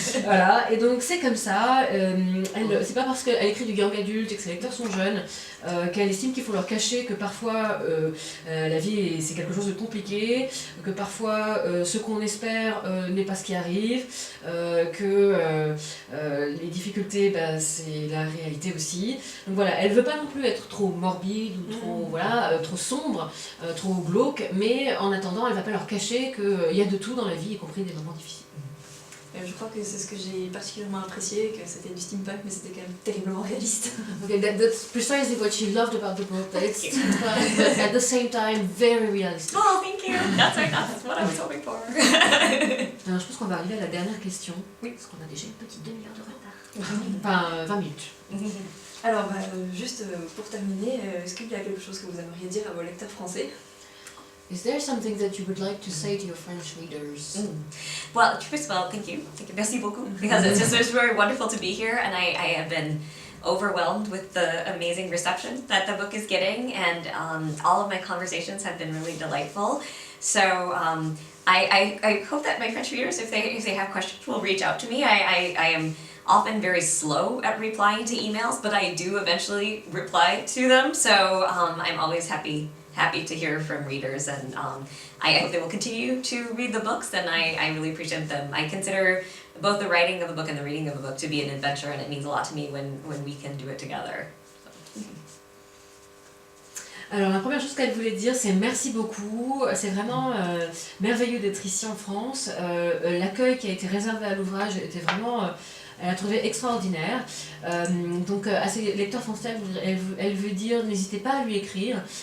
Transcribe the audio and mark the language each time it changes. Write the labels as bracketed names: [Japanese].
[French] Voilà, et donc c'est comme ça. C'est pas parce qu'elle écrit du young adulte et que ses lecteurs sont jeunes qu'elle estime qu'il faut leur cacher que parfois la vie c'est quelque chose de compliqué, que parfois ce qu'on espère n'est pas ce qui arrive, que les difficultés c'est la réalité aussi. Donc voilà, elle veut pas non plus être trop morbide ou trop, trop sombre, trop glauque, mais en attendant elle va pas leur cacher qu'il y a de tout dans la vie, y compris des moments difficiles. Je crois que c'est ce que j'ai particulièrement apprécié, que c'était du steampunk, mais c'était quand même terriblement réaliste. [English] Okay, that's precisely what she loved about the book, that it's steampunk, but at the same time very realistic. Oh, thank you. That's what I was hoping for. [French] Alors je pense qu'on va arriver à la dernière question, parce qu'on a déjà une petite demi-heure de retard. Enfin, 20 minutes. Alors, juste pour terminer, est-ce qu'il y a quelque chose que vous aimeriez dire à vos lecteurs français? [English] Is there something that you would like to say to your French readers? Well, first of all, thank you. [French] Merci beaucoup. [English] Because it's very wonderful to be here, and I have been overwhelmed with the amazing reception that the book is getting, and all of my conversations have been really delightful. So I hope that my French readers, if they have questions, will reach out to me. I am often very slow at replying to emails, but I do eventually reply to them. So I'm always happy to hear from readers, and I hope they will continue to read the books, and I really appreciate them. I consider both the writing of a book and the reading of a book to be an adventure, and it means a lot to me when we can do it together. [French] Alors la première chose qu'elle voulait dire, c'est merci beaucoup, c'est vraiment merveilleux d'être ici en France. L'accueil qui a été réservé à l'ouvrage était vraiment... elle a trouvé extraordinaire. Donc à ses lecteurs français, elle veut dire n'hésitez pas à lui écrire.